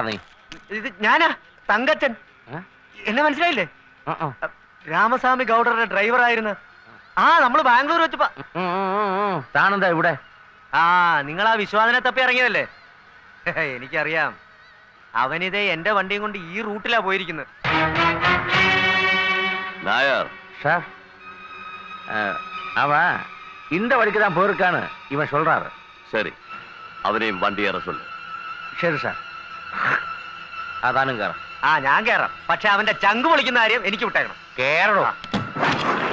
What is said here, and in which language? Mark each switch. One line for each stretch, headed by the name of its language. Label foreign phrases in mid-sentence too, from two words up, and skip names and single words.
Malayalam: ഇത് ഞാനാ, തങ്കച്ചൻ. എന്നെ മനസ്സിലായില്ലേ? രാമസ്വാമി ഗൗഡറുടെ ഡ്രൈവറായിരുന്നു. ആ നമ്മൾ ബാംഗ്ലൂർ വെച്ച് താനെന്താ ഇവിടെ? ആ നിങ്ങൾ ആ വിശ്വാസനെ തപ്പി ഇറങ്ങിയതല്ലേ? എനിക്കറിയാം. അവനിതേ എന്റെ വണ്ടിയും കൊണ്ട് ഈ റൂട്ടിലാ പോയിരിക്കുന്നത്.
Tamil: நாயர் சார் அவன் இந்த வழிக்கு தான் போயிருக்கான்னு இவன் சொல்றாரு. சரி, அவனையும் வண்டி ஏற சொல்லு.
Malayalam: ശരി സാർ. അതാനും കയറാം. ആ ഞാൻ കയറാം. പക്ഷെ അവന്റെ ചങ്ക് പൊളിക്കുന്ന കാര്യം എനിക്ക് വിട്ടേക്കണം. കേറണോ?